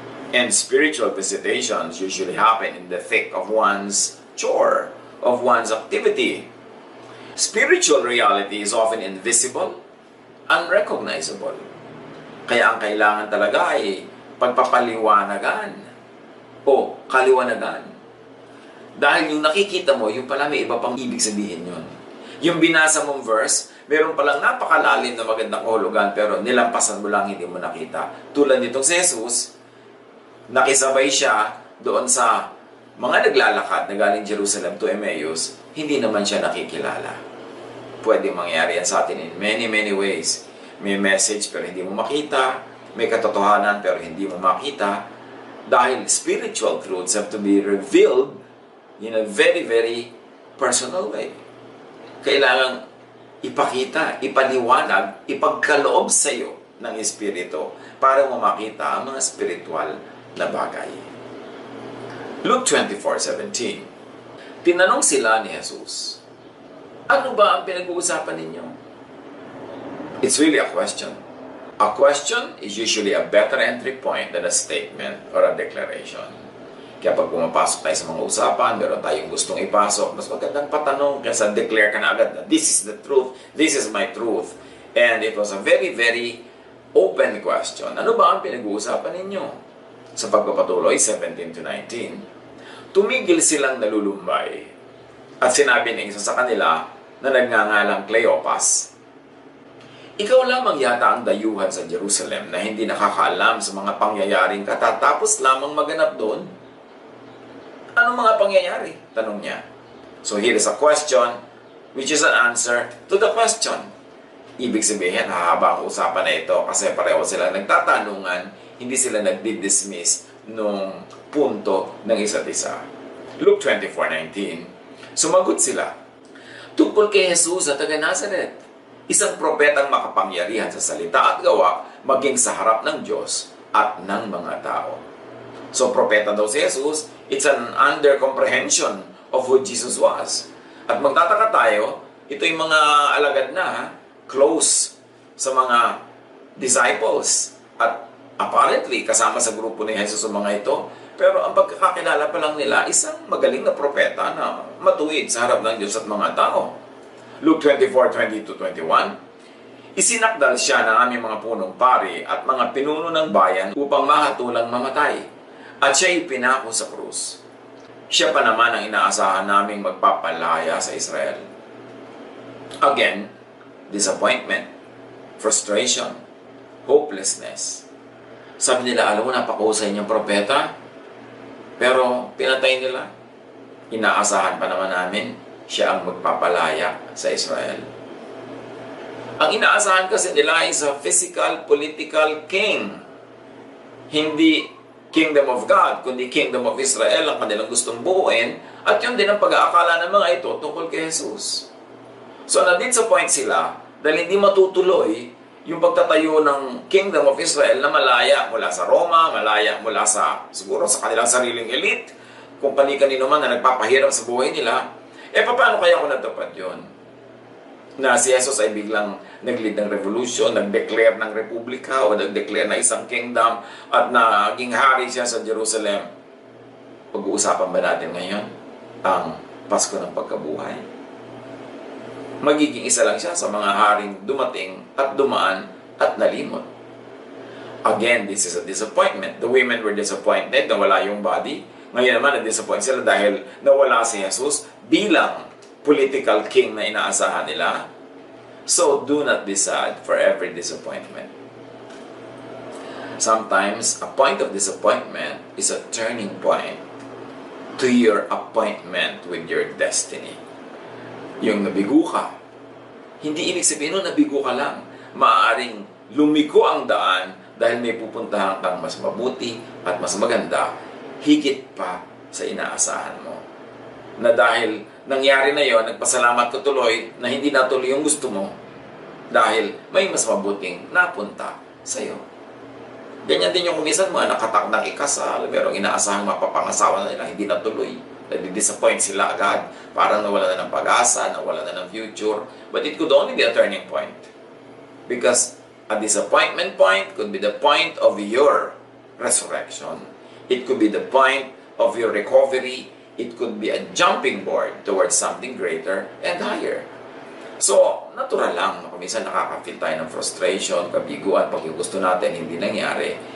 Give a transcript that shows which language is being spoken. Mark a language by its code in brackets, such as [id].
[en] And spiritual visitations usually happen in the thick of one's chore, of one's activity. Spiritual reality is often invisible, unrecognizable. [tl] Kaya ang kailangan talaga ay pagpapaliwanagan o kaliwanagan. Dahil yung nakikita mo, yung pala may iba pang ibig sabihin yun. Yung binasa mong verse, meron palang napakalalim na magandang kahulugan pero nilampasan mo lang, hindi mo nakita. Tulad nitong si Jesus, nakisabay siya doon sa mga naglalakad na galing Jerusalem to Emmaus, hindi naman siya nakikilala. Pwede mangyari yan sa atin [en] in many, many ways. [tl] May message pero hindi mo makita, may katotohanan pero hindi mo makita. Dahil [en] spiritual truths have to be revealed in a very, very personal way. [tl] Kailangang ipakita, ipaliwanag, ipagkaloob sa iyo ng Espiritu para mo makita ang mga spiritual na bagay. Luke 24:17. Tinanong sila ni Jesus, ano ba ang pinag-uusapan ninyo? [en] It's really a question. A question is usually a better entry point than a statement or a declaration. [tl] Kaya pag pumapasok tayo sa mga usapan, meron tayong gustong ipasok, mas magandang patanong kaysa declare ka na agad na [en] this is the truth, this is my truth. And it was a very, very open question. [tl] Ano ba ang pinag-uusapan ninyo? Sa pagpapatuloy, 17-19, tumigil silang nalulumbay at sinabi ng isa sa kanila na nagngangalang Cleopas, ikaw lamang yata ang dayuhan sa Jerusalem na hindi nakakaalam sa mga pangyayaring katatapos lamang maganap doon. Anong mga pangyayari? Tanong niya. [en] So here is a question which is an answer to the question. [tl] Ibig sabihin, hahaba ang usapan na ito kasi pareho sila nagtatanungan, hindi sila nagdi-dismiss nung punto ng isa't isa. Luke 24:19. Sumagot sila, tungkol kay Jesus sa taga Nazaret, isang propetang makapangyarihan sa salita at gawa, maging sa harap ng Diyos at ng mga tao. So, propeta daw si Jesus, [en] it's an under-comprehension of who Jesus was. [tl] At magtataka tayo, ito yung mga alagad na, close sa mga disciples. At apparently, kasama sa grupo ni Jesus ang mga ito. Pero ang pagkakakilala pa lang nila, isang magaling na propeta na matuwid sa harap ng Diyos at mga tao. Luke 24:20-21, isinakdal siya ng aming mga punong pari at mga pinuno ng bayan upang mahatulang mamatay. At siya'y pinako sa krus. Siya pa naman ang inaasahan naming magpapalaya sa Israel. [en] Again, disappointment, frustration, hopelessness. [tl] Sabi nila, alam mo, napakahusay niyang propeta, pero pinatay nila. Inaasahan pa naman namin, siya ang magpapalaya sa Israel. Ang inaasahan kasi nila [en] is a physical, political king. [tl] Hindi Kingdom of God, kundi Kingdom of Israel ang kanilang gustong buuin, at yun din ang pag-aakala ng mga ito tungkol kay Jesus. So, nandito sa point sila, dahil hindi matutuloy yung pagtatayo ng Kingdom of Israel na malaya mula sa Roma, malaya mula sa, siguro sa kanilang sariling elite, kung kani-kanino man na nagpapahirap sa buhay nila, paano kaya kung natupad yun? Na si Jesus ay biglang nag-lead ng revolution, nag-declare ng republika o nag-declare na isang kingdom at naging hari siya sa Jerusalem. Pag-uusapan ba natin ngayon ang Pasko ng Pagkabuhay? Magiging isa lang siya sa mga haring dumating at dumaan at nalimot. [en] Again, this is a disappointment. The women were disappointed [tl] na wala yung [en] body. [tl] Ngayon naman, na-disappoint sila dahil nawala si Jesus bilang political king na inaasahan nila. [en] So, do not be sad for every disappointment. Sometimes, a point of disappointment is a turning point to your appointment with your destiny. [tl] Yung nabigo ka, hindi ibig sabihin nun nabigo ka lang. Maaaring lumiko ang daan dahil may pupuntahan kang mas mabuti at mas maganda, higit pa sa inaasahan mo. Na dahil nangyari na yon, nagpasalamat ka tuloy na hindi natuloy yung gusto mo dahil may mas mabuting napunta sa'yo. Ganyan din yung kumisan mga nakatakdang ikasal, merong inaasahang mapapangasawa na nila, hindi natuloy. Nadi-disappoint sila agad. Parang nawala na ng pag-asa, nawala na ng future. [en] But it could only be a turning point. Because a disappointment point could be the point of your resurrection. It could be the point of your recovery. It could be a jumping board towards something greater and higher. [tl] So, natural lang. Minsan nakaka-feel tayo ng frustration, kabiguan, pag yung gusto natin hindi nangyari.